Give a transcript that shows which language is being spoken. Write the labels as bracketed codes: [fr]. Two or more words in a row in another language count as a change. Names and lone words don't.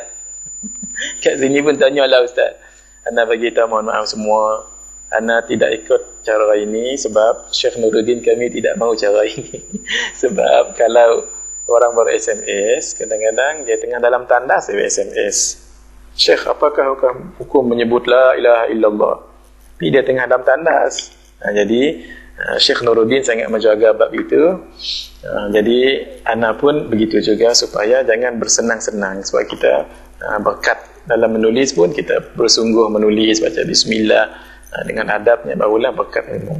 [ms] Kat sini pun tanyalah Ustaz. Ana bagi tahu, mohon maaf semua, ana tidak ikut cara ini sebab Syekh Nuruddin kami tidak mahu cara ini. Sebab kalau orang ber-SMS, kadang-kadang dia tengah dalam tandas dia SMS. Syekh, apakah hukum menyebut [ar] لا إله إلا الله? [ms] Tapi dia tengah dalam tandas. Jadi Syekh Nuruddin sangat menjaga bab itu. Jadi ana pun begitu juga, supaya jangan bersenang-senang. Sebab kita berkat dalam menulis pun kita bersungguh menulis, baca bismillah dengan adabnya, barulah berkat ilmu.